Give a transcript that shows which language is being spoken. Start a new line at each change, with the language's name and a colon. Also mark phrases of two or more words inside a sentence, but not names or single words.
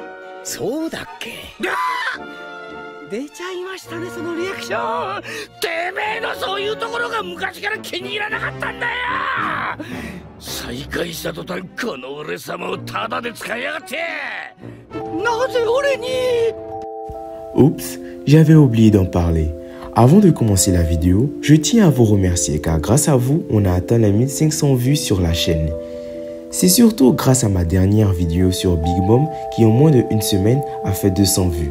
Japanese: そうだっけ。出ちゃいましたね、そのリアクション。てめえのそういうところが昔から気に入らなかったんだよ。再会した途端この俺様をタダで使いやがって。なぜ俺に。
French: Oups, j'avais oublié d'en parler. Avant de commencer la vidéo, je tiens à vous remercier car grâce à vous, on a atteint les 1500 vues sur la chaîne. C'est surtout grâce à ma dernière vidéo sur Big Mom qui en moins d'une semaine a fait 200 vues.